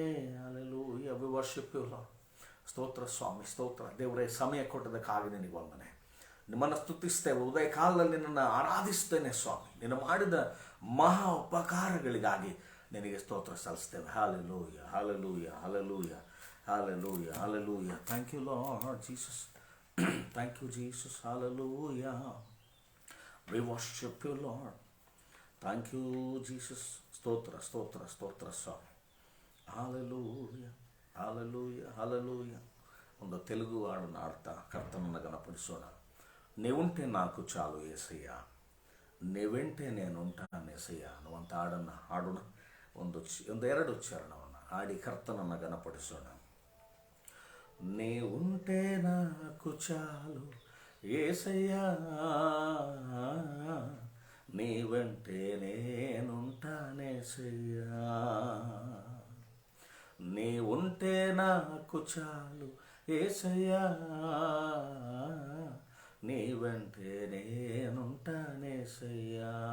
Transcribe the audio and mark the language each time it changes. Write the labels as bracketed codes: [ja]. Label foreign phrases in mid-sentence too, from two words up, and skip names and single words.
[kn] ಹಲ್ಲೆಲೂಯಾ. [en] We worship you Lord. [kn] ಸ್ತೋತ್ರ ಸ್ವಾಮಿ, ಸ್ತೋತ್ರ ದೇವರೇ. ಸಮಯ ಕೊಟ್ಟದಕ್ಕಾಗಿ ನಿನಗೆ ವಂದನೆ. ನಿಮ್ಮನ್ನು ಸ್ತುತಿಸ್ತೇವೆ. ಉದಯ ಕಾಲದಲ್ಲಿ ನಿನ್ನನ್ನು ಆರಾಧಿಸ್ತೇನೆ ಸ್ವಾಮಿ. ನೀನು ಮಾಡಿದ ಮಹಾ ಉಪಕಾರಗಳಿಗಾಗಿ ನಿನಗೆ ಸ್ತೋತ್ರ ಸಲ್ಲಿಸ್ತೇವೆ. ಹಲ್ಲೆಲೂಯಾ ಹಲ್ಲೆಲೂಯಾ ಹಲ್ಲೆಲೂಯಾ ಹಲ್ಲೆಲೂಯಾ ಹಲ್ಲೆಲೂಯಾ. [en] Thank you Lord Jesus. Thank you Jesus. Hallelujah. We worship you Lord. Thank you Jesus. [kn] ಸ್ತೋತ್ರ ಸ್ತೋತ್ರ ಸ್ತೋತ್ರ ಸ್ವಾಮಿ. ಹಲ್ಲೆಲೂಯಾ ಹಲ್ಲೆಲೂಯಾ ಹಲ್ಲೆಲೂಯಾ. ಒಂದು ತೆಲುಗು ಹಾಡನ್ನು ಆಡ್ತಾ ಕರ್ತನನ್ನು ಗಣಪಡಿಸೋಣ. ನೀವುಂಟೆ ನಾಲ್ಕು ಚಾಲು ಏಸಯ್ಯ, ನೀವೆಂಟೆ నేనుంటానేసయ్య ಅನ್ನುವಂಥ ಹಾಡನ್ನು ಹಾಡೋಣ. ಒಂದೆರಡು ಚರಣವನ್ನು ಹಾಡಿ ಕರ್ತನನ್ನು ಗಣಪಡಿಸೋಣ. [te] ನೀವುಂಟೆ నాకు చాలు ఏసయ్య, నీవెంటే నేనుంటానేసయ్య. నీవుంటే నాకు చాలు ఏసయ్యా, నీ వెంటే నేనుంటానేసయ్యా.